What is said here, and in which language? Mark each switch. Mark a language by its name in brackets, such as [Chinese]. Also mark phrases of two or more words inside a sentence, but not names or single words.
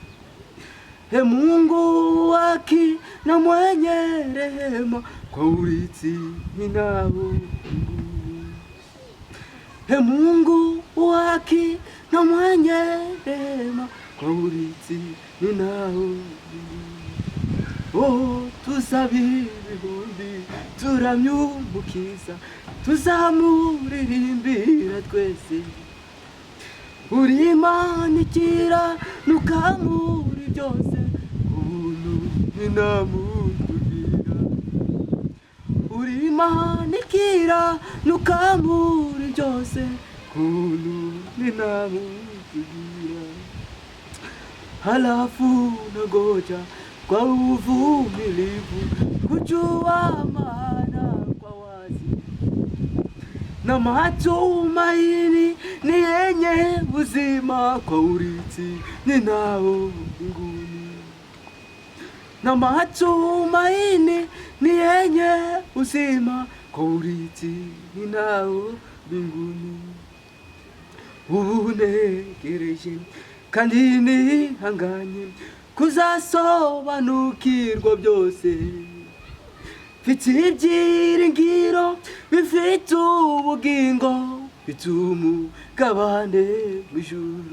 [Swahili] Mungu waki na mwenye rehema, kwa urithi ninao mbinguni. Mungu waki na mwenye rehema, kwa urithi ninao mbinguni. [Kinyarwanda] Tuzabire ibihumbi turamyumukiza, tuzamuririmbira twese. Uri Imana ikiranuka muri byose, ubuntu ninamutubwira. Uri Imana ikiranuka muri byose, ubuntu ninamutubwira. [Swahili] Halafu nagoja kwa uvumilivu kujua maana kwa wazi, na matumaini ni yenye uzima kwa urithi ninao mbinguni. Na matumaini ni yenye uzima kwa urithi ninao mbinguni. [Kinyarwanda] Unegereje kandi nihanganye kuzasobanukirwa byose. Mfite ibyiringiro bifite ubugingo, mfite umugabane w'ijuru.